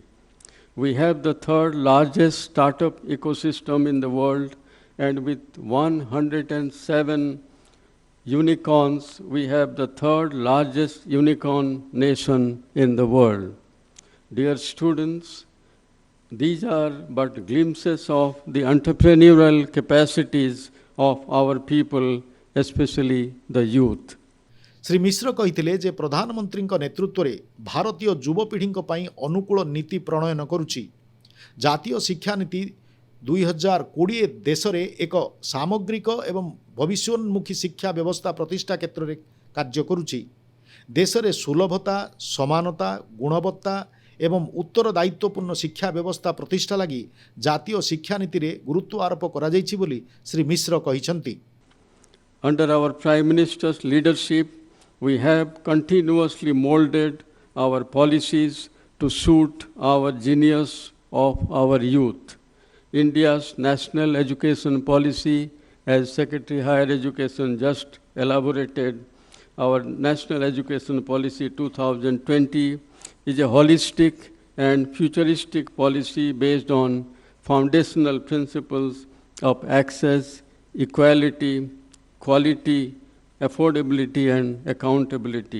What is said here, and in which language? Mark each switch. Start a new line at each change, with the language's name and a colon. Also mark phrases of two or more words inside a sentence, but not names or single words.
English: We have the third largest startup ecosystem in the world, and with 107 unicorns, we have the third largest unicorn nation in the world. Dear students, these are but glimpses of the entrepreneurial capacities of our people, especially the youth.
Odia: ଶ୍ରୀ ମିଶ୍ର କହିଥିଲେ ଯେ ପ୍ରଧାନମନ୍ତ୍ରୀଙ୍କ ନେତୃତ୍ୱରେ ଭାରତୀୟ ଯୁବପିଢ଼ିଙ୍କ ପାଇଁ ଅନୁକୂଳ ନୀତି ପ୍ରଣୟନ କରୁଛି। ଜାତୀୟ ଶିକ୍ଷାନୀତି 2020 ଦେଶରେ ଏକ ସାମଗ୍ରିକ ଏବଂ ଭବିଷ୍ୟୋନ୍ମୁଖୀ ଶିକ୍ଷା ବ୍ୟବସ୍ଥା ପ୍ରତିଷ୍ଠା କ୍ଷେତ୍ରରେ କାର୍ଯ୍ୟ କରୁଛି। ଦେଶରେ ସୁଲଭତା, ସମାନତା, ଗୁଣବତ୍ତା ଏବଂ ଉତ୍ତରଦାୟିତ୍ୱପୂର୍ଣ୍ଣ ଶିକ୍ଷା ବ୍ୟବସ୍ଥା ପ୍ରତିଷ୍ଠା ଲାଗି ଜାତୀୟ ଶିକ୍ଷାନୀତିରେ ଗୁରୁତ୍ୱ ଆରୋପ କରାଯାଇଛି ବୋଲି ଶ୍ରୀ ମିଶ୍ର କହିଛନ୍ତି।
English: Under our Prime Minister's leadership, we have continuously molded our policies to suit our genius of our youth. India's national education policy, as Secretary Higher Education just elaborated, our National Education Policy 2020 is a holistic and futuristic policy based on foundational principles of access, equality, quality, affordability, and accountability.